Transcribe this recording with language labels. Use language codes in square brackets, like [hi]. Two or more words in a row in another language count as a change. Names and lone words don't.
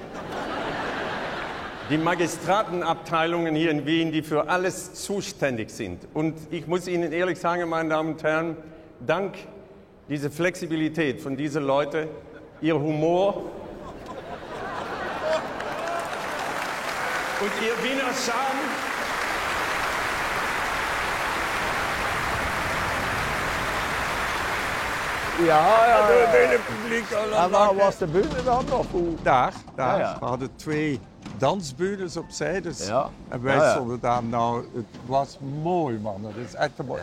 [de] Die Magistratenabteilungen hier in Wien, die für alles zuständig sind. Und ich muss Ihnen ehrlich sagen, meine Damen und Herren, dank dieser Flexibilität von diesen Leuten, ihr Humor und ihr Wiener Charme, [nl] Ja. Het hele publiek al En waar was de bühne dan? Of hoe? Daar. Ja. We hadden 2 dansbudes opzij. Dus, Ja. En wij Ja. stonden daar. Nou, het was mooi, man. Het is echt mooi.